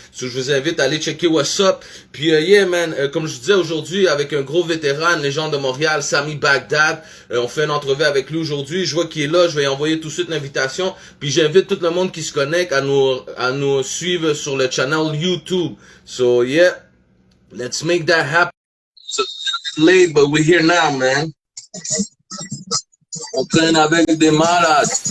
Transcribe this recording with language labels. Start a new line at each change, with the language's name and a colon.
French: So, je vous invite à aller checker
English: what's up.
French: Puis yeah man, comme je vous disais aujourd'hui avec un gros vétéran, une légende de Montréal, Sami Baghdad, on fait une entrevue avec lui aujourd'hui. Je vois qu'il est là, je vais lui envoyer tout de suite l'invitation. Puis j'invite tout le monde qui se connecte à nous suivre sur le channel YouTube.
English: So yeah. Let's make that happen. So late, but we're here now, man.
French: On traîne avec des malades.